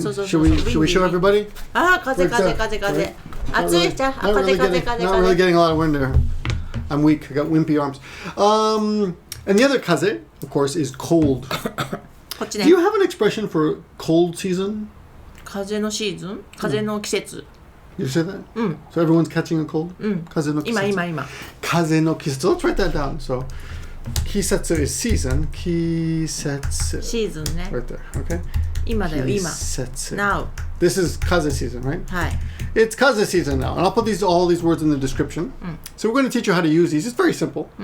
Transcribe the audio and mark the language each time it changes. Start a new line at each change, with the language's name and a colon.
English: So, Should we show everybody?
Japanese: あ、風。暑いじゃん。
English: Not really getting a lot of wind there. I'm weak. I got wimpy arms. And the other kaze, of course, is cold.
Japanese: こっちね。
English: Do you have an expression for cold season?
Japanese: 風のシーズン風の季節
English: You say that? So everyone's catching a cold?
Japanese: 風の季節今風の季節
English: Let's write that down. So kisetsu is season. Kisetsu.
Japanese: シーズンね
English: Right there, okay?
Japanese: 今だよ今 Kisetsu.
English: Now This is kaze season, right?
Japanese: はい
English: It's kaze season now. And I'll put all these words in the description. So we're going to teach you how to use these. It's very simple.